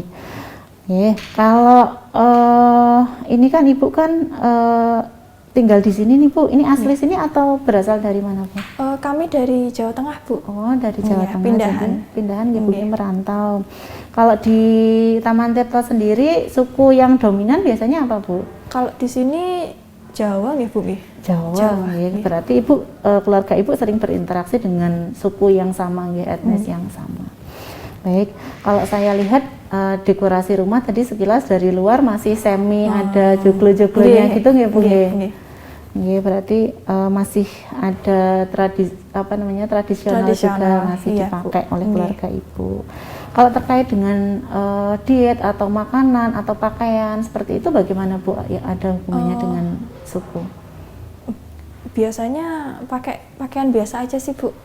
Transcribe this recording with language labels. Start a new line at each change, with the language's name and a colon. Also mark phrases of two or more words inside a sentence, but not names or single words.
Indonesian: Kalau ini kan ibu kan tinggal di sini nih Bu, ini asli sini atau berasal dari mana Bu? Kami dari Jawa Tengah Bu. Oh, dari Jawa Iya, Tengah. pindahan. Jadi pindahan ibu Nggih. merantau. Kalau di Taman Tirto sendiri suku yang dominan biasanya apa Bu? Kalau di sini Jawa nggih Bu nggih. Jawa. Jawa, Ya. iya. Berarti ibu keluarga ibu sering berinteraksi dengan suku yang sama, ya, etnis yang sama. Baik, kalau saya lihat dekorasi rumah tadi sekilas dari luar masih semi ada joglo-joglonya Nggih, gitu nggih Bu nggih. nggih. Nggih, berarti masih ada tradisional juga Tradisional, masih iya, dipakai Bu. oleh Nggih. keluarga ibu. Kalau terkait dengan diet atau makanan atau pakaian seperti itu bagaimana Bu? Ya, ada hubungannya dengan suku? Biasanya pakai pakaian biasa aja sih Bu.